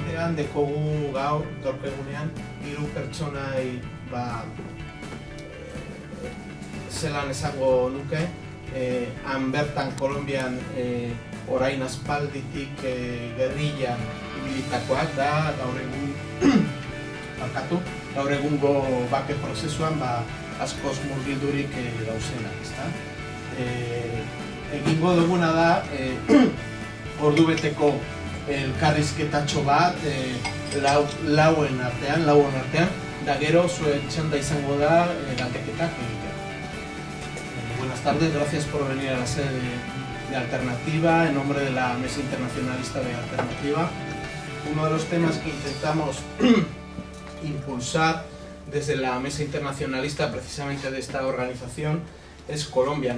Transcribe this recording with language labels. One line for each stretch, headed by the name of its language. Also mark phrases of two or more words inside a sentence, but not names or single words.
Basque: esan dekogu gaur egunean hiru pertsonai zelan esango nuke, han bertan Kolonbian orain aspalditik gerrillan ibilitakoak da, gaur egungo bake prozesuan askoz murgildurik dauzenak, ezta? Egingo duguna da ordubeteko elkarrizketatxo bat lauen artean, da gero zuen txanda izango da galdeketak egitea.
Spanish: Buenas tardes, gracias por venir a la sede de Alternativa, en nombre de la Mesa Internacionalista de Alternativa. Uno de los temas que intentamos impulsar desde la Mesa Internacionalista, precisamente de esta organización, es Colombia.